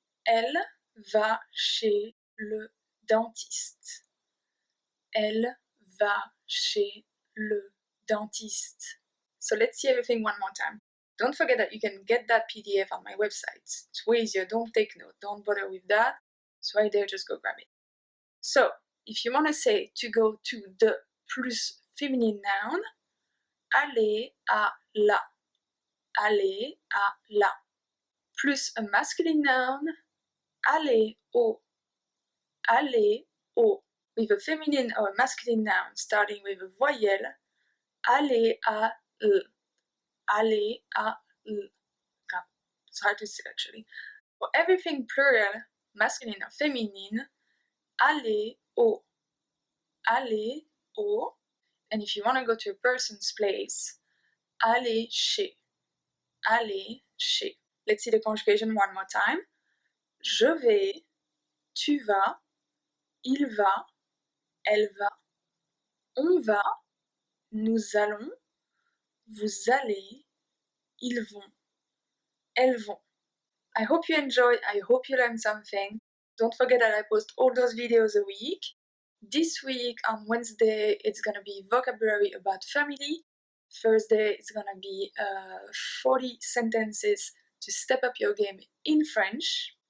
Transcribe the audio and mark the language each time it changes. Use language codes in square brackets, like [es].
[fr] Elle va chez le dentiste. Elle va chez le dentiste. [en] So let's see everything one more time. Don't forget that you can get that PDF on my website. It's way easier. Don't take note. Don't bother with that. It's right there. Just go grab it. So, if you want to say to go to the plus feminine noun, aller à la. [fr] Aller à la. [en] Plus a masculine noun, aller au. [fr] Aller au. [en] With a feminine or a masculine noun starting with a voyelle, aller à l. [fr] Aller à l. [en] It's hard to say actually. For everything plural, masculine or feminine, aller au. [fr] Aller au. [en] And if you want to go to a person's place, aller chez. [fr] Aller chez. [en] Let's see the conjugation one more time. [fr] Je vais, tu vas, il va, elle va, on va, nous allons, vous allez, ils vont, elles vont. [en] I hope you enjoyed, I hope you learned something. Don't forget that I post all those videos a week. This week on Wednesday it's gonna be vocabulary about family. Thursday it's gonna be 40 sentences to step up your game in French.